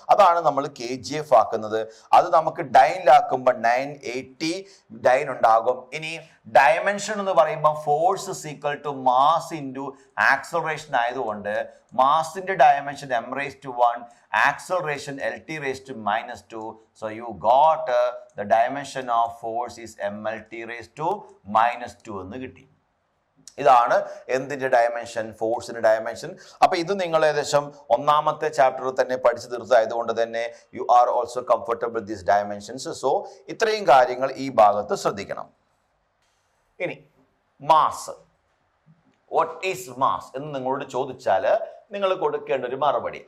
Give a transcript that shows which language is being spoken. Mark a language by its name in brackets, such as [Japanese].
[Malayalam] അതാണ് നമ്മൾ KGF ആക്കുന്നത്. അത് നമുക്ക് ഡൈനിലാക്കുമ്പോൾ 980 ഡൈൻ ഉണ്ടാകും. ഇനി ഡയമെൻഷൻ എന്ന് പറയുമ്പോൾ [English] force is equal to mass into acceleration [Malayalam] ആയതുകൊണ്ട് മാസിന്റെ dimension m⁻1, acceleration LT⁻². [English] So you got the dimension of force is mLT⁻² [Malayalam] എന്ന് കിട്ടി. ഇതാണ് എന്തിന്റെ ഡയമെൻഷൻ, ഫോഴ്സിന്റെ ഡയമെൻഷൻ. അപ്പൊ ഇത് നിങ്ങൾ ഏകദേശം ഒന്നാമത്തെ ചാപ്റ്ററിൽ തന്നെ പഠിച്ചു തീർത്തതായതുകൊണ്ട് തന്നെ [English] You are also comfortable these dimensions. [Malayalam] So ഇത്രയും കാര്യങ്ങൾ ഈ ഭാഗത്ത് ശ്രദ്ധിക്കണം. ഇനി മാസ്, വാട്ട് ഈസ് മാസ് എന്ന് നിങ്ങളോട് ചോദിച്ചാൽ നിങ്ങൾ കൊടുക്കേണ്ട ഒരു മറുപടി.